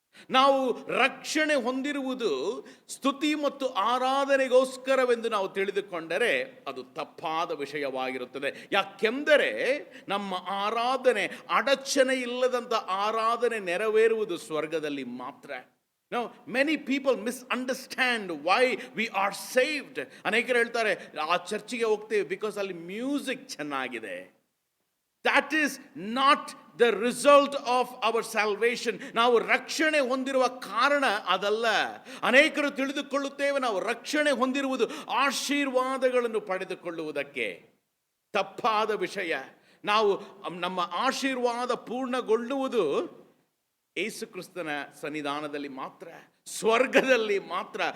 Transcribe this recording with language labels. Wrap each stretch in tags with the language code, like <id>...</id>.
<kn>ನಾವು ರಕ್ಷಣೆ ಹೊಂದಿರುವುದು ಸ್ತುತಿ ಮತ್ತು ಆರಾಧನೆಗೋಸ್ಕರವೆಂದು ನಾವು ತಿಳಿದುಕೊಂಡರೆ ಅದು ತಪ್ಪಾದ ವಿಷಯವಾಗಿರುತ್ತದೆ. ಯಾಕೆಂದರೆ ನಮ್ಮ ಆರಾಧನೆ, ಅಡಚಣೆ ಇಲ್ಲದಂಥ ಆರಾಧನೆ ನೆರವೇರುವುದು ಸ್ವರ್ಗದಲ್ಲಿ ಮಾತ್ರ.</kn> <en>Now, many people misunderstand why we are saved.</en> <kn>ಅನೇಕರು ಹೇಳ್ತಾರೆ, ಆ ಚರ್ಚಿಗೆ ಹೋಗ್ತೇವೆ ಬಿಕಾಸ್ ಅಲ್ಲಿ ಮ್ಯೂಸಿಕ್ ಚೆನ್ನಾಗಿದೆ.</kn> <en>That is not the result of our salvation.</en> <kn>ನಾವು ರಕ್ಷಣೆ ಹೊಂದಿರುವ ಕಾರಣ ಅದಲ್ಲ. ಅನೇಕರು ತಿಳಿದುಕೊಳ್ಳುತ್ತೇವೆ ನಾವು ರಕ್ಷಣೆ ಹೊಂದಿರುವುದು ಆಶೀರ್ವಾದಗಳನ್ನು ಪಡೆದುಕೊಳ್ಳುವುದಕ್ಕೆ. ತಪ್ಪಾದ ವಿಷಯ. ನಾವು ನಮ್ಮ ಆಶೀರ್ವಾದ ಪೂರ್ಣಗೊಳ್ಳುವುದು ಯೇಸು ಕ್ರಿಸ್ತನ ಸನ್ನಿಧಾನದಲ್ಲಿ ಮಾತ್ರ, ಸ್ವರ್ಗದಲ್ಲಿ ಮಾತ್ರ.</kn>